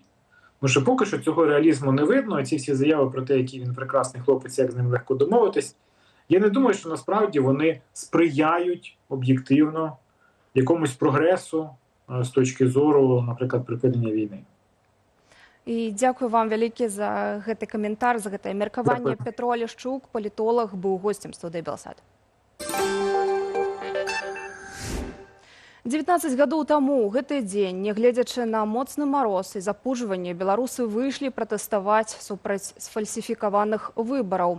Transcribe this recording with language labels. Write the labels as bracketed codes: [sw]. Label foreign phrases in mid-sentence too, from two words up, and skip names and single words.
[uk] Тому що поки що цього реалізму не видно, ці всі заяви про те, який він прекрасний хлопець, як з ним легко домовитись, я не думаю, що насправді вони сприяють об'єктивно якомусь прогресу з точки зору, наприклад, припинення війни. І дякую [be] вам вялікі за гэты каментар, за гэтае меркаванне. Петро Алешчук, палітолог, быў госцем студыі Белсат. 19 гадоў таму ў гэты дзень, нягледзячы на моцны мароз і запужванне, беларусы выйшлі пратэставаць супраць сфальсіфікаваных выбараў.